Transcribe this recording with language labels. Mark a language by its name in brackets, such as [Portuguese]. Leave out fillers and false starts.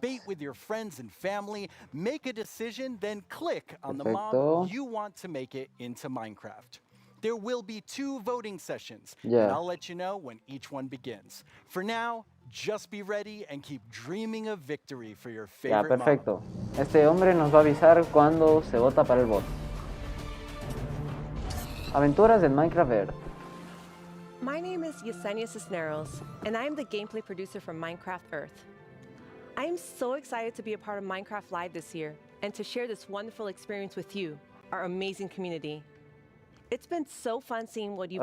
[English] debate with your friends and family, make a decision, then click on the [Spanish] Perfecto. [English] mob you want to make it into Minecraft. There will be 2 voting sessions, Yeah. and I'll let you know when each one begins. For now, just be ready and keep dreaming of victory for your [Spanish] Ya, [English] favorite mob. [Spanish] perfecto. Este hombre nos va a avisar cuando se vota para el bot. Aventuras en Minecraft Earth. [English] My name is Yesenia Cisneros, and I am the gameplay producer from Minecraft Earth. I am so excited to be a part of Minecraft Live this year and to share this wonderful experience with you, our amazing community. It's been so fun seeing what you've